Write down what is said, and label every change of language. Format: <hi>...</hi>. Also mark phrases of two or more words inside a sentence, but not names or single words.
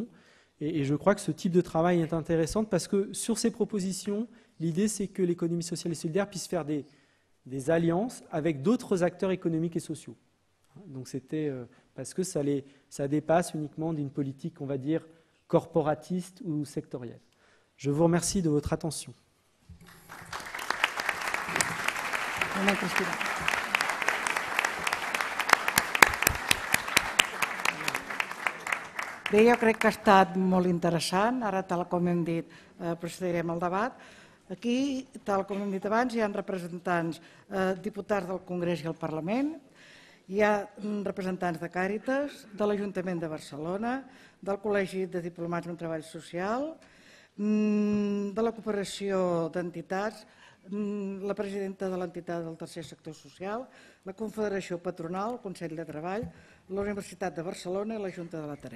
<fr>Et je crois que ce type de travail est intéressant parce que sur ces propositions, l'idée c'est que l'économie sociale et solidaire puisse faire des alliances avec d'autres acteurs économiques et sociaux. Donc c'était parce que ça dépasse uniquement d'une politique, on va dire, corporatiste ou sectorielle. Je vous remercie de votre attention.</fr> <ca>Bé, jo crec que ha estat molt interessant. Ara, tal com hem dit, procedirem al debat. Aquí, tal com hem dit abans, hi ha representants, diputats del Congrés i el Parlament, hi ha representants de Càritas, de l'Ajuntament de Barcelona, del Col·legi de Diplomats en Treball Social, de la Cooperació d'Entitats, la presidenta de l'entitat del Tercer Sector Social, la Confederació Patronal, el Consell de Treball, la Universitat de Barcelona i la Junta de l'Ateneu.</ca>